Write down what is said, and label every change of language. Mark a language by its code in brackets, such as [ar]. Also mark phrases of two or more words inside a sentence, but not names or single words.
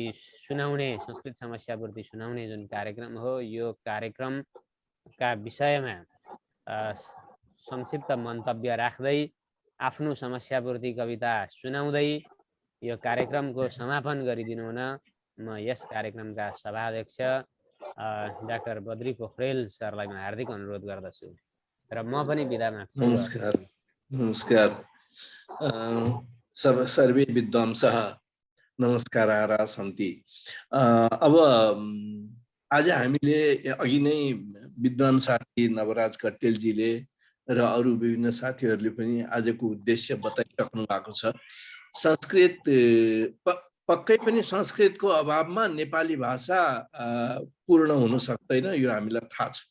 [ne] सुनाउने, संस्कृत समस्यापूर्ति सुनाउने जुन कार्यक्रम हो, यो कार्यक्रमका विषयमा संक्षिप्त मन्तव्य राख्दै आफ्नो समस्यापूर्ति कविता सुनाउँदै यो कार्यक्रमको समापन गरिदिनु हुन म यस कार्यक्रमका सभाध्यक्ष डाक्टर बद्री पोखरेल सरलाई म हार्दिक अनुरोध गर्दछु र म पनि बिदा माग्छु। नमस्कार। नमस्कार। [sa] सर्वे विद्वांसः नमस्काराः सन्ति। [ne] अब आज हामीले अघि नै विद्वान साथी नवराज कट्टेलजीले र अरू विभिन्न साथीहरूले पनि आजको उद्देश्य बताइसक्नु भएको छ। संस्कृत पक्कै पनि संस्कृतको अभावमा नेपाली भाषा पूर्ण हुन सक्दैन, यो हामीलाई थाहा छ।